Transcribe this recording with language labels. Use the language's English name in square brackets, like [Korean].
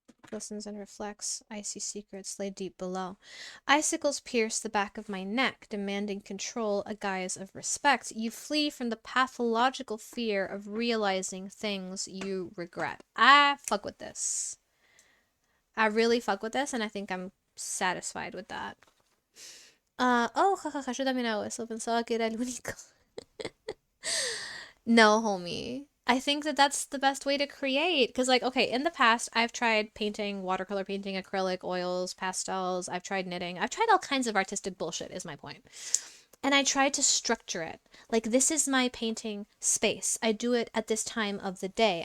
[English] glistens and reflects. Icy secrets lay deep below. Icicles pierce the back of my neck, demanding control, a guise of respect. You flee from the pathological fear of realizing things you regret. I fuck with this. I really fuck with this, and I think I'm satisfied with that. [Spanish] Oh, jajaja, yo también hago eso. Pensaba que era el único. [English] No, homie. I think that that's the best way to create. Because, like, okay, in the past, I've tried painting, watercolor painting, acrylic, oils, pastels. I've tried knitting. I've tried all kinds of artistic bullshit, is my point. And I tried to structure it. Like, this is my painting space. I do it at this time of the day.